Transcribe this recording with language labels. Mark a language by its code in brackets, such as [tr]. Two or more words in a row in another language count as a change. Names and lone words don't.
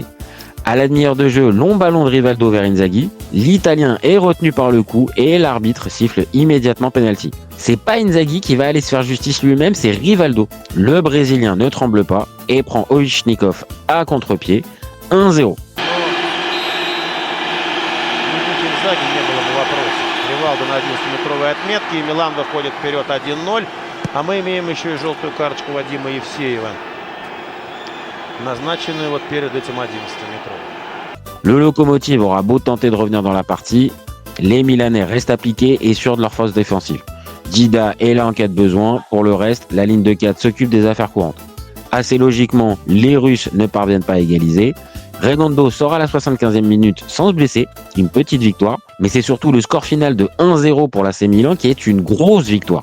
[fr] À la demi-heure de jeu, long ballon de Rivaldo vers Inzaghi. L'Italien est retenu par le coup et l'arbitre siffle immédiatement penalty. C'est pas Inzaghi qui va aller se faire justice lui-même, c'est Rivaldo. Le Brésilien ne tremble pas et prend Ovichnikov à contre-pied. 1-0. [ru] Ривалдо на 11-метровой отметке, и Милан выходит вперед 1-0. А мы имеем еще и желтую карточку Вадима Евсеева, назначенную перед этим 11-метровым. [fr] Le Lokomotiv aura beau tenter de revenir dans la partie, les Milanais restent appliqués et sûrs de leur force défensive. Dida est là en cas de besoin, pour le reste, la ligne de 4 s'occupe des affaires courantes. Assez logiquement, les Russes ne parviennent pas à égaliser. Redondo sort à la 75e minute sans se blesser, une petite victoire, mais c'est surtout le score final de 1-0 pour l'AC Milan qui est une grosse victoire.